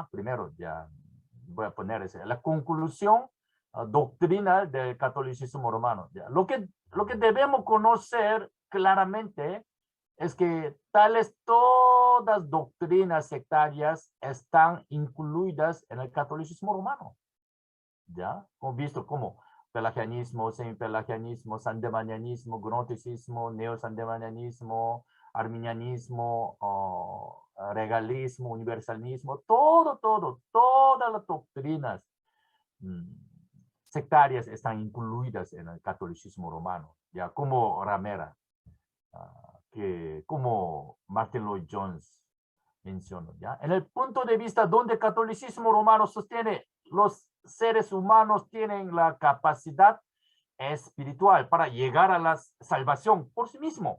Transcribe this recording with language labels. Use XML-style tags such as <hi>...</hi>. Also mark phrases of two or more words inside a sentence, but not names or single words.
<es>Primero, ya voy a poner la conclusión doctrinal del catolicismo romano, ¿ya? Lo que debemos conocer claramente es que todas doctrinas sectarias están incluidas en el catolicismo romano, ¿ya? Hemos visto como pelagianismo, semipelagianismo, sandemanianismo, gnosticismo, neosandemanianismo, arminianismo, regalismo, universalismo, todas las doctrinas sectarias están incluidas en el catolicismo romano, ya como ramera, como Martin Lloyd-Jones mencionó, ya. En el punto de vista donde el catolicismo romano sostiene los seres humanos tienen la capacidad espiritual para llegar a la salvación por sí mismo.</es>